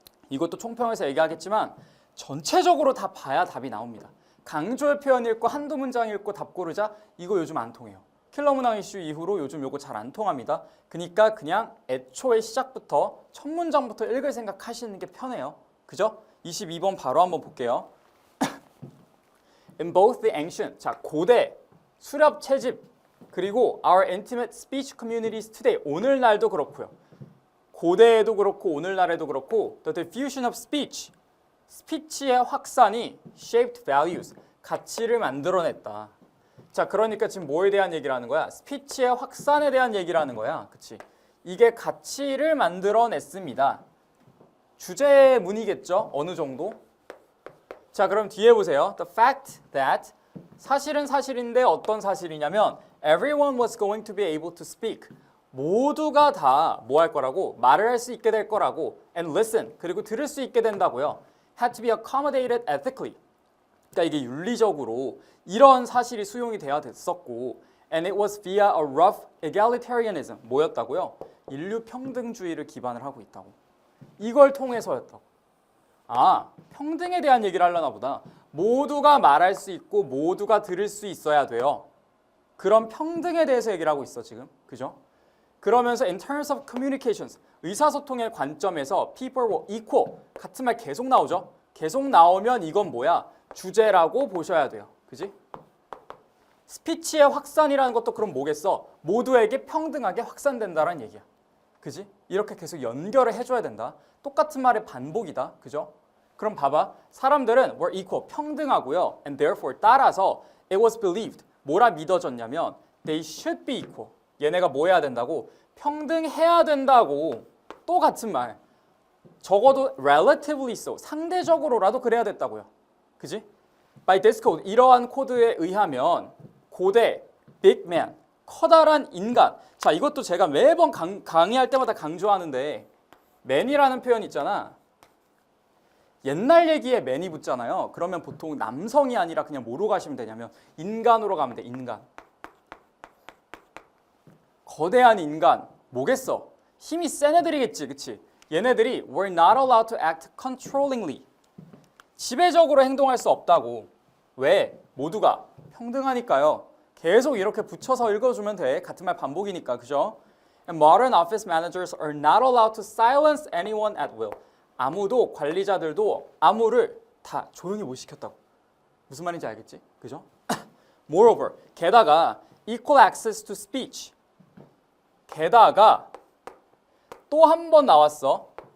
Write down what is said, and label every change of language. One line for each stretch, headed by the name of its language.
Korean: 이것도 총평에서 얘기하겠지만 전체적으로 다 봐야 답이 나옵니다. 강조의 표현 읽고 한두 문장 읽고 답 고르자 이거 요즘 안 통해요. 킬러 문항 이슈 이후로 요즘 요거 잘 안 통합니다. 그러니까 그냥 애초에 시작부터 첫 문장부터 읽을 생각 하시는 게 편해요. 그죠? 22번 바로 한번 볼게요.
English: In both the ancient,
Korean: 자 고대, 수렵 채집, 그리고
English: our intimate speech communities today,
Korean: 오늘날도 그렇고요. 고대에도 그렇고 오늘날에도 그렇고
English: the diffusion of speech,
Korean: 스피치의 확산이
English: shaped values,
Korean: 가치를 만들어냈다. 자, 그러니까 지금 뭐에 대한 얘기를 하는 거야? 스피치의 확산에 대한 얘기를 하는 거야. 그치? 이게 가치를 만들어냈습니다. 주제문이겠죠? 어느 정도? 자, 그럼 뒤에 보세요.
English: The fact that,
Korean: 사실은 사실인데 어떤 사실이냐면
English: everyone was going to be able to speak.
Korean: 모두가 다 뭐 할 거라고? 말을 할 수 있게 될 거라고.
English: And listen,
Korean: 그리고 들을 수 있게 된다고요.
English: Had to be accommodated ethically.
Korean: 그러니까 이게 윤리적으로 이런 사실이 수용이 돼야 됐었고
English: and it was via a rough egalitarianism.
Korean: 뭐였다고요? 인류 평등주의를 기반을 하고 있다고. 이걸 통해서였다고. 아, 평등에 대한 얘기를 하려나 보다. 모두가 말할 수 있고 모두가 들을 수 있어야 돼요. 그런 평등에 대해서 얘기를 하고 있어 지금. 그죠? 그러면서
English: in terms of communications,
Korean: 의사소통의 관점에서
English: people were equal.
Korean: 같은 말 계속 나오죠? 계속 나오면 이건 뭐야? 주제라고 보셔야 돼요. 그지? 스피치의 확산이라는 것도 그럼 뭐겠어? 모두에게 평등하게 확산된다는 얘기야. 그지? 이렇게 계속 연결을 해줘야 된다. 똑같은 말의 반복이다. 그죠? 그럼 봐봐. 사람들은
English: were equal,
Korean: 평등하고요.
English: And therefore,
Korean: 따라서
English: it was believed.
Korean: 뭐라 믿어졌냐면
English: they should be equal.
Korean: 얘네가 뭐 해야 된다고? 평등해야 된다고. 또 같은 말. 적어도
English: relatively so,
Korean: 상대적으로라도 그래야 됐다고요. 그지?
English: By this code,
Korean: 이러한 코드에 의하면 고대,
English: big man,
Korean: 커다란 인간. 자, 이것도 제가 매번 강의할 때마다 강조하는데 man이라는 표현 있잖아. 옛날 얘기에 man이 붙잖아요. 그러면 보통 남성이 아니라 그냥 뭐로 가시면 되냐면 인간으로 가면 돼. 인간. 거대한 인간. 뭐겠어? 힘이 센 애들이겠지. 그치?
English: 얘네들이 were not allowed to act controllingly.
Korean: 지배적으로 행동할 수 없다고. 왜? 모두가 평등하니까요. 계속 이렇게 붙여서 읽어주면 돼. 같은 말 반복이니까. 그죠?
English: And modern office managers are not allowed to silence anyone at will.
Korean: 아무도 관리자들도 아무를 다 조용히 못 시켰다고. 무슨 말인지 알겠지? 그죠?
English: Moreover,
Korean: 게다가
English: equal access to speech.
Korean: 게다가 또 한 번 나왔어.